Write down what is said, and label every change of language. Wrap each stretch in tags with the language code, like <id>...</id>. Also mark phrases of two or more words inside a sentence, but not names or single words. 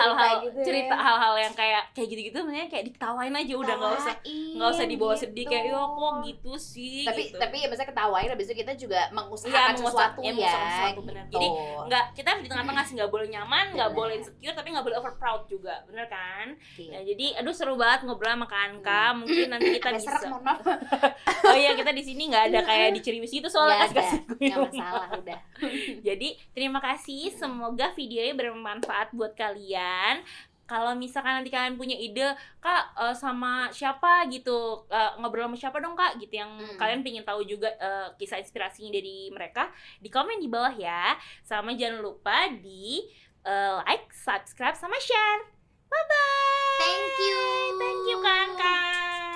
<id>hal-hal gitu cerita ya. hal-hal yang kayak gitu-gitu sebenarnya kayak diketawain aja udah, nggak usah dibawa sedih kayak yo kok gitu sih. Tapi gitu. tapi ya maksudnya ketawain, habis itu kita juga mengusahakan sesuatu ya. mengusahakan sesuatu, bener. Gitu. Jadi nggak, kita di tengah-tengah sih, nggak boleh nyaman, nggak boleh insecure, tapi nggak boleh</id> <en>over proud</en> <id>juga, bener kan? Ya, jadi aduh seru banget ngobrol sama Kanka. Mungkin nanti kita bisa. Mohon maaf. Oh iya, kita di sini nggak ada kayak di Ceriwis gitu soalnya kasih nggak masalah udah. Jadi terima kasih, semoga videonya bermanfaat buat kalian. Kalau misalkan nanti kalian punya ide, Kak, sama siapa gitu, ngobrol sama siapa dong Kak gitu, yang kalian pengen tahu juga kisah inspirasinya dari mereka, di komen di bawah ya. Sama jangan lupa di like, subscribe, sama share.</id> <en>Bye bye. Thank you</en> <id>Kanka.</id>